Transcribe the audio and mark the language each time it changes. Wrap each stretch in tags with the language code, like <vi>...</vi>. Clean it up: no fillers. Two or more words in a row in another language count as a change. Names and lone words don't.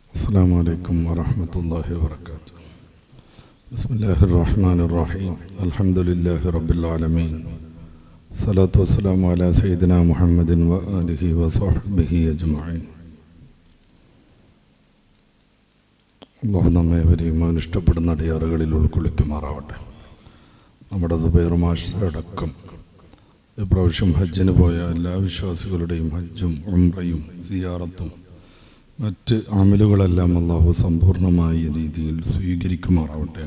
<ar>السلام عليكم ورحمة الله وبركاته. بسم الله الرحمن الرحيم. الحمد لله رب العالمين. الصلاة والسلام على سيدنا محمد وآله وصحبه أجمعين.</ar> <ml>അള്ളാഹു നമ്മെ ഏവരെയും ഇഷ്ടപ്പെടുന്ന അടിയാറുകളിൽ ഉൾക്കൊള്ളിക്കുമാറാവട്ടെ. നമ്മുടെ സുബൈർ മാഷ് അടക്കം ഇപ്രാവശ്യം ഹജ്ജിന് പോയ എല്ലാ വിശ്വാസികളുടെയും ഹജ്ജും ഉംറയും സിയാറത്തും മറ്റ് അമലുകളെല്ലാം അള്ളാഹു സമ്പൂർണ്ണമായ രീതിയിൽ സ്വീകരിക്കുമാറാവട്ടെ.</ml>